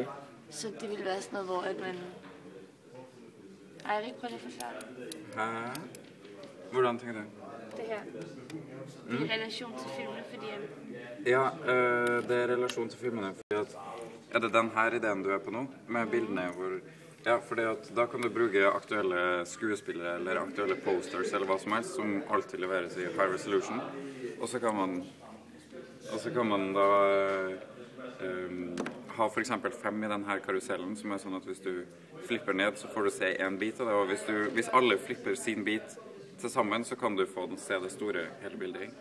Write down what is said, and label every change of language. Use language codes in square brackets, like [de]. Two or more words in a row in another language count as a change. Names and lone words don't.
[da] Så det vil være sådan noget, hvor at man... Eirik, prøv lige at forklare det. Hvordan tænker du? Det her. I relation til filmene, fordi... Ja, det er relation til filmene, fordi at... [no] Er det den her ideen du er på nu, med bildene hvor... Ja, fordi at da kan du bruke aktuelle skuespillere eller aktuelle posters eller hva som helst, som alltid leveres i [en] high resolution. [no] Og så kan man da ha for eksempel 5 i den her karusellen, som er sånn at hvis du flipper ned, så får du se en bit av det, og hvis alle flipper sin bit til sammen, så kan du få se det store hele bildet i.